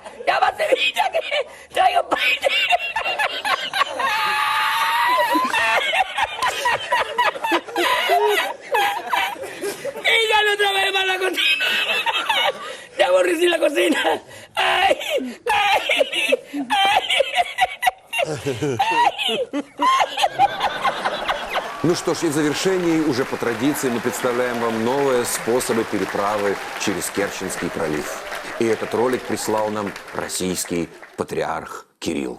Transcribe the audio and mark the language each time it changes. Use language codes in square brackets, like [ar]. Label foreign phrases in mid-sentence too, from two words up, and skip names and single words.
[es] ¡Llama a Sevilla que traigo paella! Y ya no trabajé más la cocina. Ya aburrí sin la cocina. ¡Ay! ¡Ay! ¡Ay! [ru] Ну что ж, и в завершении, уже по традиции, мы представляем вам новые способы переправы через Керченский пролив. И этот ролик прислал нам российский патриарх Кирилл.